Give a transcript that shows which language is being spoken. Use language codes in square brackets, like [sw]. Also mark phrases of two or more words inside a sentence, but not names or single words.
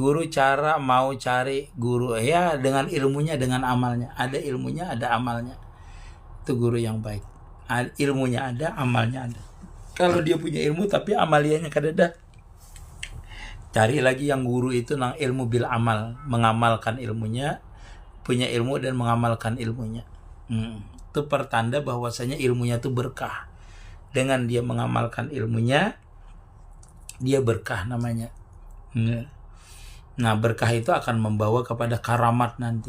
[id] Guru cara mau cari guru ya dengan ilmunya, dengan amalnya. Ada ilmunya, ada amalnya. Itu guru yang baik. Ilmunya ada, amalnya ada. Kalau dia punya ilmu tapi amaliannya kada ada. Cari lagi yang guru itu nang [ar] ilmu bil amal, [id] mengamalkan ilmunya, punya ilmu dan mengamalkan ilmunya. Itu pertanda bahwasanya ilmunya itu berkah. Dengan dia mengamalkan ilmunya, dia berkah namanya. Nah, berkah itu akan membawa kepada karamat nanti.